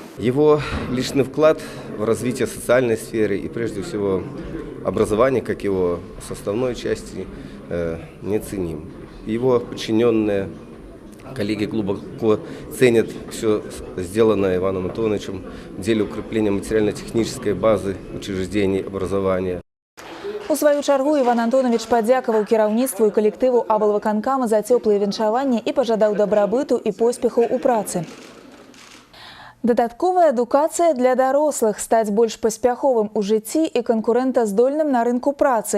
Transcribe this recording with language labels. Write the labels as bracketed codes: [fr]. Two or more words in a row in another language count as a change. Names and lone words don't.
[ru] Его личный вклад в развитие социальной сферы и прежде всего образование, как его составной части, неоценим. Его подчиненные коллеги глубоко ценят все сделанное Иваном Антоновичем в деле укрепления материально-технической базы учреждений образования. [be] У сваю чаргу Іван Антонович падзякаваў кіраўніцтву і калектыву аблвыканкама за цёплыя віншаванні і пажадаў дабрабыту і поспехаў у працы. Дадатковая адукацыя для дарослых, стаць больш паспяховым у жыцці і канкурэнтаздольным на рынку працы.